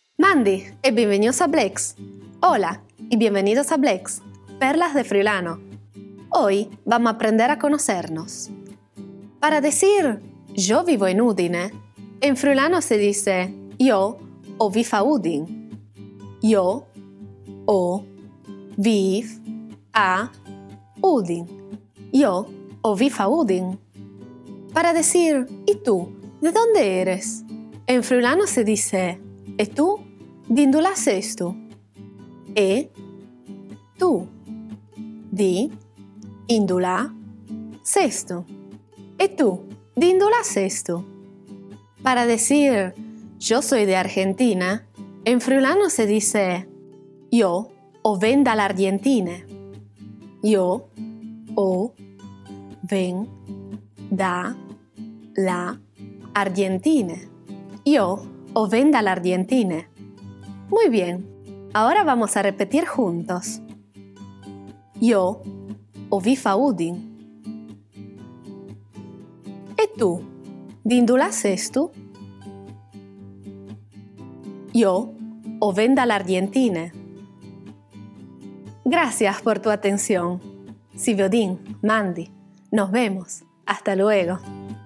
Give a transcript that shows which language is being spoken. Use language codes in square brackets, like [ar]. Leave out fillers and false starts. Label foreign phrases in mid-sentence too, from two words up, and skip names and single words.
[es] Mandy e bienvenidos a Blex. Hola y bienvenidos a Blex, Perlas de Friulano. Hoy vamos a aprender a conocernos. Para decir yo vivo en Udine, en friulano se dice [fur] yo o vi a Udin. Yo o viv a Udin. Yo o vi a Udin. [es] Para decir ¿y tú? ¿De dónde eres? En friulano se dice [fur] ¿e tú? Dindula sestu. E tu di indula sestu. E tu dindula sestu. [es] Para decir yo soy de Argentina, en friulano se dice [fur] yo o ven dalla Argentina. Yo o ven da la Argentina. Yo o ven dalla Argentina. [es] Muy bien, ahora vamos a repetir juntos. [fur] Yo o vi a Udin. E tu, dindula sestu? Yo o ven dalla Argentina. [es] Gracias por tu atención. Siviodin, Mandy. Nos vemos. Hasta luego.